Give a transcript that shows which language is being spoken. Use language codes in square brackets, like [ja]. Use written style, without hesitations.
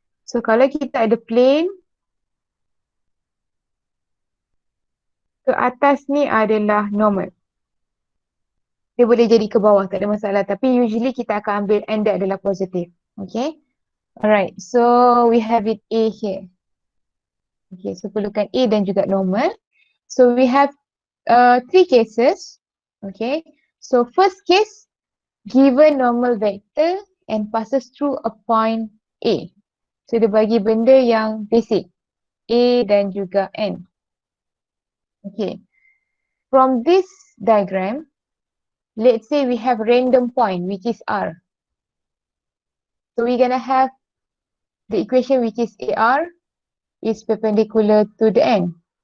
[ms] So kalau kita ada plane, ke atas ni adalah normal. Dia boleh jadi ke bawah, tak ada masalah. Tapi usually kita akan ambil N dia adalah positif. Okay. [en] Alright, so we have it A here. Okay, so [ms] perlukan A dan juga normal. [en] So we have 3 cases. Okay, so first case, given normal vector and passes through a point A. [ms] So dia bagi benda yang basic, A dan juga N. [en] Okay, from this diagram, let's say we have random point which is R. So we're gonna have the equation which is AR is perpendicular to the N.